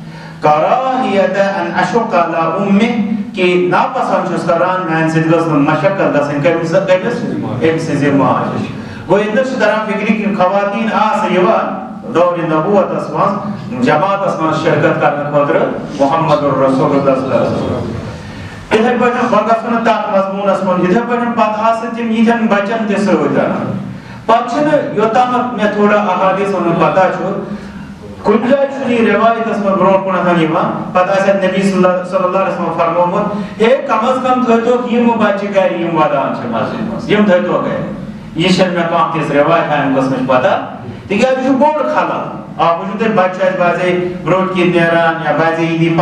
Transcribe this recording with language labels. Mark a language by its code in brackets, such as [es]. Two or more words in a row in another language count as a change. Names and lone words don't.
[ks] کراہیت [ar] ان اشق علی امہِ [ks] کہ ناپسند چھُس کران میانہِ سۭتۍ گٔژھ نہٕ مشقت گژھٕنۍ کٔمِس أمۍ سٕنٛزِ ماجہِ گوٚو ییٚتہِ چھُ تران فکرِ کہِ خواتیٖن آسہٕ یِوان دورِ نبوتس منٛز جماعتس منٛز شرکت کرنہٕ خٲطرٕ محمد رسول اللہ [ar] صلی اللہ علیہ وسلم [ks] یِتھے پٲٹھۍ وۄنۍ گژھو نہٕ تتھ مضموٗنس منٛز یِتھے پٲٹھۍ پتہٕ آسہٕ تِم یِتھٮ۪ن بچن تہِ سۭتۍ انان پتہٕ چھُنہٕ یوٚتامتھ مےٚ تھوڑا احادیث ہُنٛد پتہ چھُ کُنہِ جایہِ چھُنہٕ یہِ رِوایتس منٛز برونٛٹھ کُنتھ یِوان پتہٕ آسہِ اَتھ نبی [ar] صلی اللہ علیہ وسلم [ks] فرمومُت ہے کم از کم تھٲیتوکھ یِم بچہِ گرِ یِم ودان چھِ مسجد منٛز یِم تھٲیتوکھ گرِ یہِ چھنہٕ مےٚ کانٛہہ تِژھ رِوایت امہِ قٕسمٕچ پتہ تِکیٛازِ یہِ چھُ بوٚڑ خلل اکھ وٕچھِو تُہۍ بچہِ چھُ اَسہِ بعضے برونٛٹھ کِنۍ نیران یا بعضے یہِ دی